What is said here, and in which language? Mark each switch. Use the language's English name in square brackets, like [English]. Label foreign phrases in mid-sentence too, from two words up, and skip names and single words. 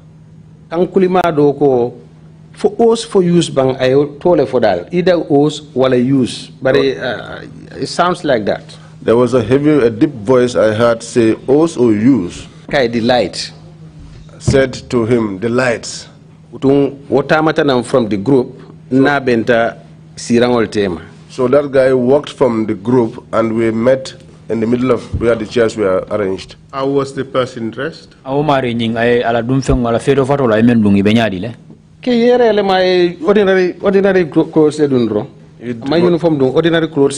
[English] For us, for use, bang, I told her for that. Either us or use, but it sounds like that. There was a deep voice I heard say, us or use. Okay, the light. Said to him, the lights. From the group, [Mandingo] na benta sirangol tema. [English] So that guy walked from the group and we met in the middle of where the chairs were arranged. How was the person dressed? Ordinary clothes. My uniform ordinary clothes.